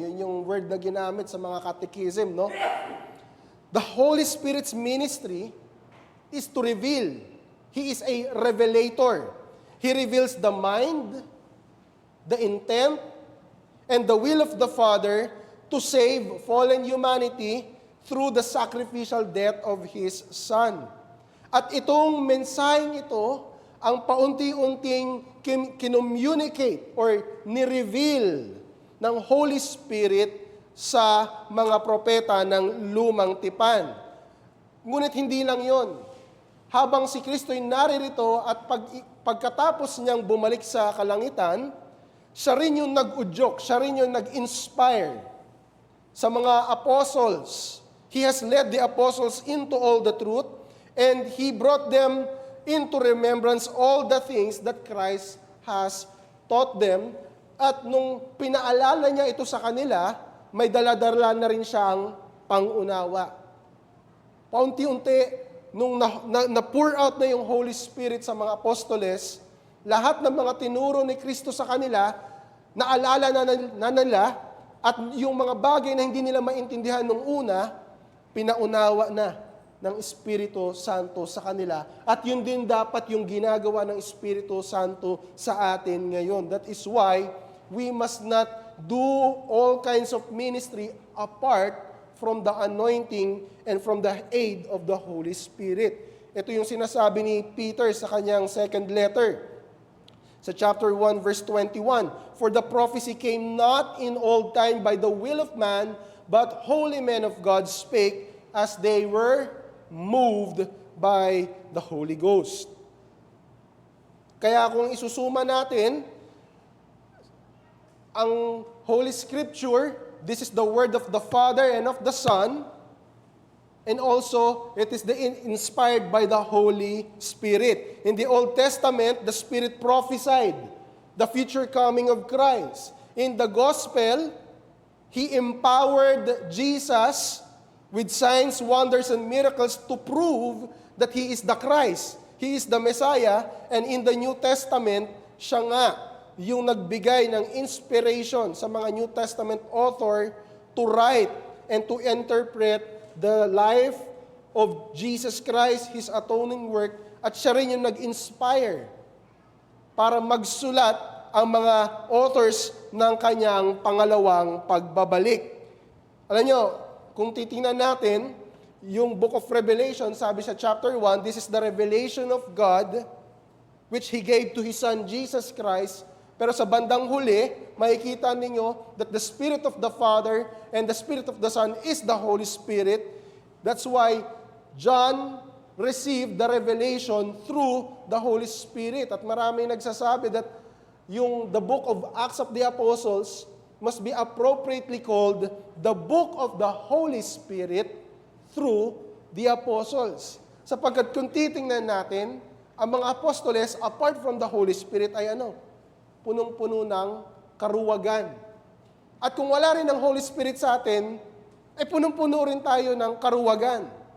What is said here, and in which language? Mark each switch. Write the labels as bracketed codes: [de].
[tl] Yun yung word na ginamit sa mga catechism, no? [en] The Holy Spirit's ministry is to reveal. He is a revelator. He reveals the mind, the intent, and the will of the Father to save fallen humanity through the sacrificial death of His Son. [tl] At itong mensaheng ito, ang paunti-unting kinommunicate or ni-reveal ng Holy Spirit sa mga propeta ng lumang tipan. Ngunit hindi lang yon. Habang si Kristo'y naririto at pagkatapos niyang bumalik sa kalangitan, siya rin yung nag-udyok, siya rin yung nag-inspire sa mga apostles. [en] He has led the apostles into all the truth, and He brought them into remembrance all the things that Christ has taught them. [tl] At nung pinaalala niya ito sa kanila, may daladala na rin siyang pangunawa. Paunti-unti, nung na-pour out na yung Holy Spirit sa mga apostoles, lahat ng mga tinuro ni Kristo sa kanila, naalala na nila, at yung mga bagay na hindi nila maintindihan nung una, pinaunawa na ng Espiritu Santo sa kanila. At yun din dapat yung ginagawa ng Espiritu Santo sa atin ngayon. [en] That is why we must not do all kinds of ministry apart from the anointing and from the aid of the Holy Spirit. [tl] Ito yung sinasabi ni Peter sa kanyang second letter. [en] Sa chapter 1, verse 21, "For the prophecy came not in old time by the will of man, but holy men of God spake as they were moved by the Holy Ghost." [tl] Kaya kung isusuma natin, ang [en] Holy Scripture, this is the word of the Father and of the Son, and also it is inspired by the Holy Spirit. In the Old Testament, the Spirit prophesied the future coming of Christ. In the Gospel, He empowered Jesus with signs, wonders, and miracles to prove that He is the Christ. He is the Messiah. And in the New Testament, [tl] siya nga yung nagbigay ng [en] inspiration sa mga New Testament author to write and to interpret the life of Jesus Christ, His atoning work, [tl] at siya rin yung nag-inspire para magsulat ang mga authors ng kanyang pangalawang pagbabalik. Alam nyo, kung titingnan natin, yung Book of Revelation, sabi sa [en] chapter 1, this is the revelation of God which He gave to His Son Jesus Christ, [tl] Pero sa bandang huli, makikita ninyo [en] that the Spirit of the Father and the Spirit of the Son is the Holy Spirit. That's why John received the revelation through the Holy Spirit. [tl] At maraming nagsasabi [en] that the book of Acts of the Apostles must be appropriately called the book of the Holy Spirit through the apostles. [tl] Sapagkat kung titingnan natin, ang mga apostoles, [en] apart from the Holy Spirit, [tl] ay punong-puno ng karuwagan. At kung wala rin ang Holy Spirit sa atin, ay punong-puno rin tayo ng karuwagan.